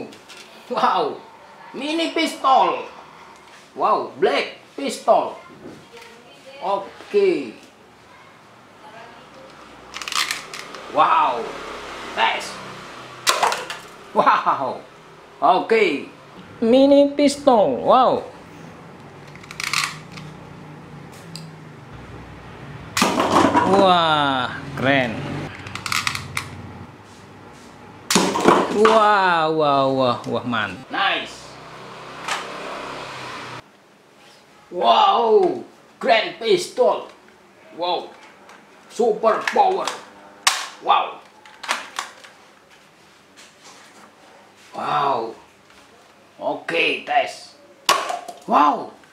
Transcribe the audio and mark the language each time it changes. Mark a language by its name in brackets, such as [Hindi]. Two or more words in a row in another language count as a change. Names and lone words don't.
[English] Wow. Mini pistol. Wow, black pistol. Okay. Wow. Nice. Wow. Okay. Mini pistol. Wow. [Indonesian] Wah, keren. Wah, wah, wah, wah, [English] man. Nice. Wow, grand pistol. Wow, super power. Wow. Wow. Okay, tes. Wow.